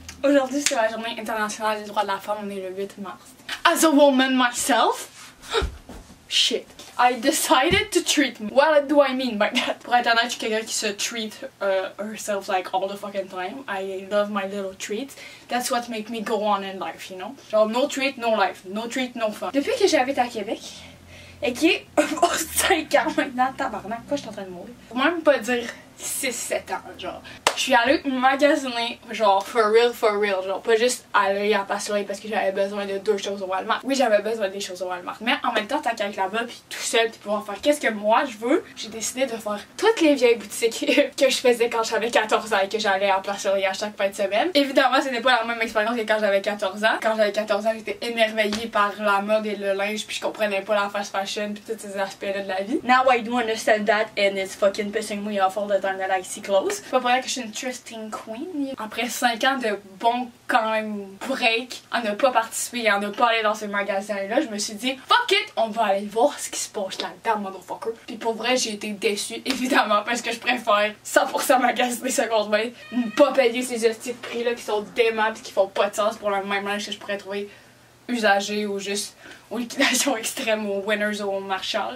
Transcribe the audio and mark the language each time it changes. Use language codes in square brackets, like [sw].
[fr] Aujourd'hui, c'est la journée internationale des droits de la femme, on est le 8 mars. [en] As a woman myself, shit, I decided to treat me. What do I mean by that? [fr] Pour être honnête, je suis quelqu'un qui se [en] treat herself like all the fucking time. I love my little treats. That's what makes me go on in life, you know? Genre, no treat, no life. No treat, no fun. [fr] Depuis que j'habite à Québec, et qui est 5 ans maintenant, tabarnak, pourquoi je suis en train de mourir? Pour même pas dire 6-7 ans, genre. Je suis allée magasiner, genre, [en] for real, [fr] genre, pas juste aller à Passoire parce que j'avais besoin de 2 choses au Walmart. Oui, j'avais besoin des choses au Walmart, mais en même temps, tant qu'à être là-bas, puis tout seul, puis pouvoir faire qu'est-ce que moi je veux, j'ai décidé de faire toutes les vieilles boutiques que je faisais quand j'avais 14 ans et que j'allais à Passoire à chaque fin de semaine. Évidemment, ce n'est pas la même expérience que quand j'avais 14 ans. Quand j'avais 14 ans, j'étais émerveillée par la mode et le linge, puis je comprenais pas la fast fashion, puis tous ces aspects-là de la vie. [en] Now I do understand that, and it's fucking pissing me off all the time that I see clothes. [fr] C'est pas pour rien que je suis une [en] trusting queen. [fr] Après 5 ans de bon quand même break, à ne pas participer, à ne pas aller dans ce magasin-là, je me suis dit [en] fuck it, [fr] on va aller voir ce qui se passe là-dedans, motherfucker. Puis pour vrai, j'ai été déçue, évidemment, parce que je préfère 100% magasiner seconde main, ne pas payer ces hosties de prix-là qui sont déments pis qui font pas de sens pour le même linge que je pourrais trouver usagé ou juste aux liquidations extrêmes, aux winners ou aux marchands.